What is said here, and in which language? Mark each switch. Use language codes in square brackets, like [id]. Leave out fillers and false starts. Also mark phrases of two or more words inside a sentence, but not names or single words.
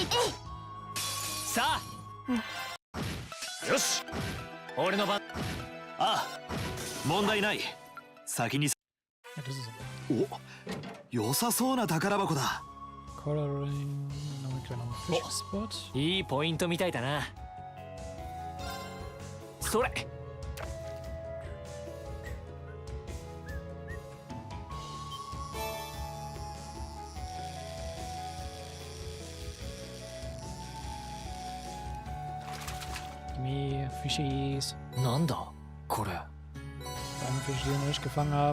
[ja] さあ、よし、俺の番。ああ、問題ない。先に。 [de] Ja, das ist aber. [ja] お、良さそうな宝箱だ。 [de] Coloring, noch ein kleiner Fischspot. [ja] いいポイントみたいだな。それ。 [de] Me, Fischies. [ja] なんだこれ。 [de] Einen Fisch, den wir nicht gefangen haben.